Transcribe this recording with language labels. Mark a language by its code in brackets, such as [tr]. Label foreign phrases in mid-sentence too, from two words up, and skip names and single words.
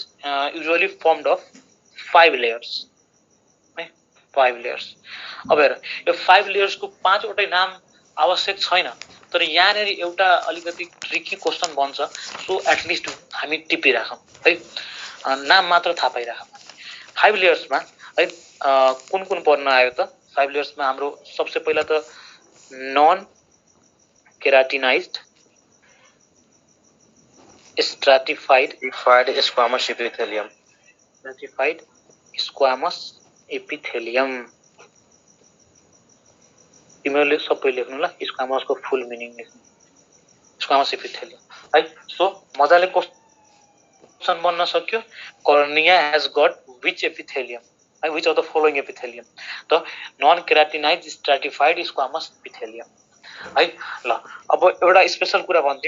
[en] usually formed of 5 layers [ne] है 5 लेयर्स अब हेर यो 5 लेयर्स को 5 वटै नाम आवश्यक छैन तर यहाँनेरि एउटा अलिकति [en] tricky question [ne] बन्छ [en] so at least [ne] हामी टिपिराखौं है नाम मात्र थाहा पाइराखौं 5 लेयर्समा है कुन पर्न आयो त 5 लेयर्समा हाम्रो सबसे पहिला त [en] non keratinized stratified squamous epithelium stratified squamous epithelium [ne] तिमीहरुले सबै लेख्नु ल स्क्वामस को [en] full meaning [ne] लेख्नु [en] squamous epithelium [ne] है सो मजाले क्वेशन बन्न सक्यो [en] cornea has got which epithelium [ne] है [en] which of the following epithelium the non keratinized stratified squamous epithelium [ne] है ल अब एउटा स्पेशल कुरा भन्दिम